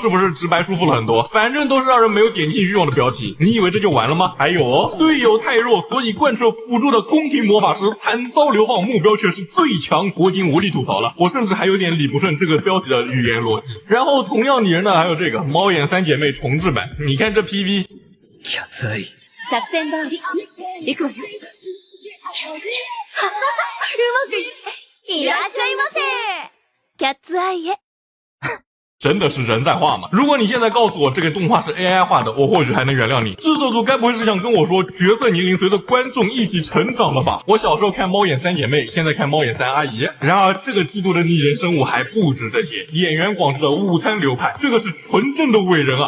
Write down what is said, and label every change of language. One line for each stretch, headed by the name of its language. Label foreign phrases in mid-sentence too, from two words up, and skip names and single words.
Chinese: 是不是直白舒服了很多？反正都是让人没有点进欲望的标题。你以为这就完了吗？还有哦，队友太弱，所以贯彻辅助的宫廷魔法师惨遭流放，目标却是最强。我已经无力吐槽了，我甚至还有点理不顺这个标题的语言逻辑。然后同样拟人的还有这个猫眼三姐妹重制版，你看这 PV。
Japanese: キャッツアイ。作戦通り。行くわよ。うまくいって。いらっしゃいませ。キャッツアイへ。
Chinese: 真的是人在画吗？如果你现在告诉我这个动画是 AI 画的，我或许还能原谅你。制作组该不会是想跟我说角色年龄随着观众一起成长了吧？我小时候看猫眼三姐妹，现在看猫眼三阿姨。然而这个季度的拟人生物还不止这些，演员广志的午餐流派，这个是纯正的伟人啊！